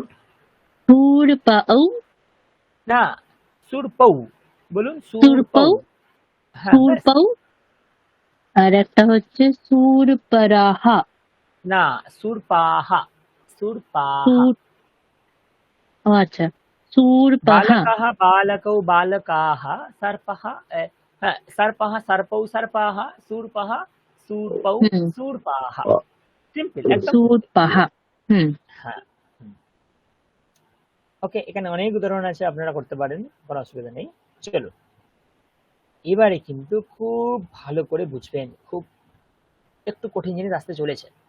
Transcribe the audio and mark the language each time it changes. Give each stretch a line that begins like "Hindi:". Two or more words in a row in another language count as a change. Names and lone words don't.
Sanskrit: शूर्पौ
Bangla: না, সুরপৌ বলুন,
Sanskrit: शूर्पौ
Bangla: সুরপৌ। হ্যাঁ ব্যাস। शूर्पौ আর একটা হচ্ছে शूर्पराः না, সুরপাহা, সুরপাহা। शूर ও আচ্ছা शूर्पः
Sanskrit: बालकाः बालकौ बालकाः, सर्पः হ্যাঁ, सर्पः सर्पौ सर्पाः, शूर्पः शूर्पौ হুম
Bangla: शूर्पाः। সিম্পল একদম।
Sanskrit: शूर्पः হুম
Bangla: হ্যাঁ। ওকে, এখানে অনেক উদাহরণ আছে, আপনারা করতে পারেন, কোনো অসুবিধা নেই। চলো, এবারে কিন্তু খুব ভালো করে বুঝবেন, খুব একটু কঠিন জিনিস আসতে চলেছে।